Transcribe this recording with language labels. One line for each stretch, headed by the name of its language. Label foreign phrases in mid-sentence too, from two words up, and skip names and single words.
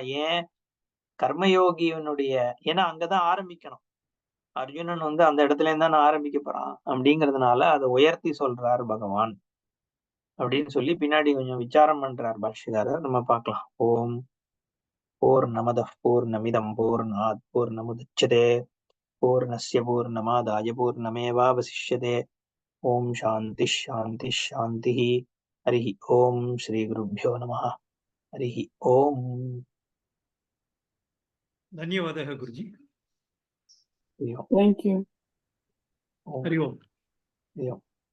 Tamil: ஏன் கர்மயோகியினுடைய, ஏன்னா அங்கதான் ஆரம்பிக்கணும். அர்ஜுனன் அந்த இடத்துல இருந்தா நான் ஆரம்பிக்க போறான் அப்படிங்கிறதுனால அதை உயர்த்தி சொல்றார் பகவான் அப்படின்னு சொல்லி பின்னாடி கொஞ்சம் விசாரம் பண்றார் பாஷ்யக்காரர். நம்ம பார்க்கலாம்.
Sanskrit: ओम् पूर्णमदः पूर्णमिदं पूर्णात् पूर्णमुदच्यते पूर्णस्य पूर्णमादाय पूर्णमेवावशिष्यते. ओम् शान्ति शान्ति शान्ति। हरि ओम् श्री गुरुभ्यो नमः. हरि ओम्. धन्यवादः गुरुजी. हरि ओम.
English: Thank you.
Sanskrit: हरि ओम. हरि ओम.